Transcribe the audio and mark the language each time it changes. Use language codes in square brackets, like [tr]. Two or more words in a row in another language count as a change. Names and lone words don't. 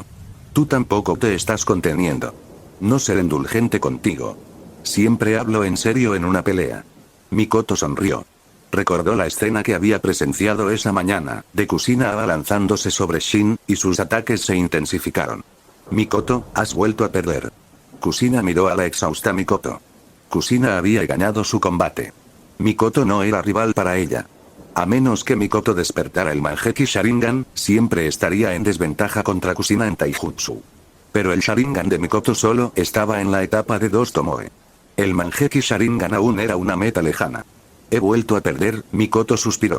[es] Tú tampoco te estás conteniendo. No ser indulgente contigo. Siempre hablo en serio en una pelea. Mikoto sonrió. Recordó la escena que había presenciado esa mañana, de Kusina abalanzándose sobre Shin, y sus ataques se intensificaron. Mikoto, has vuelto a perder. Kusina miró a la exhausta Mikoto. Kusina había ganado su combate. Mikoto no era rival para ella. A menos que Mikoto despertara el Manjeki Sharingan, siempre estaría en desventaja contra Kusina en taijutsu. Pero el Sharingan de Mikoto solo estaba en la etapa de 2 Tomoe. El Manjeki Sharingan aún era una meta lejana. He vuelto a perder, Mikoto suspiró.